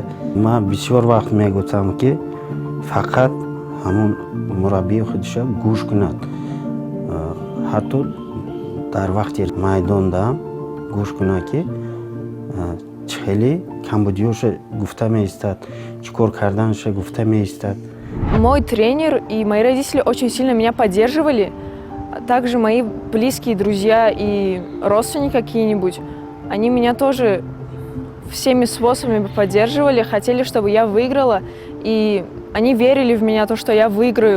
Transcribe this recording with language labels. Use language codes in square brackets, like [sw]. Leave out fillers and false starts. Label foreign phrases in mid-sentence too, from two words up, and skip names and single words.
[tg] Ман бисёр вақт мегуфтам ки фақат ҳамун мураббии худиша гӯш кунад. ҳатто дар вақти майдондаам гӯш кунад ки чӣ хеле камбудиёша гуфта меистад, чӣ кор карданиша гуфта меистад. [ru] Мой тренер и мои родители очень сильно меня поддерживали. Также мои близкие друзья и родственники какие-нибудь, они меня тоже всеми способами поддерживали, хотели, чтобы я выиграла. И они верили в меня, то, что я выиграю.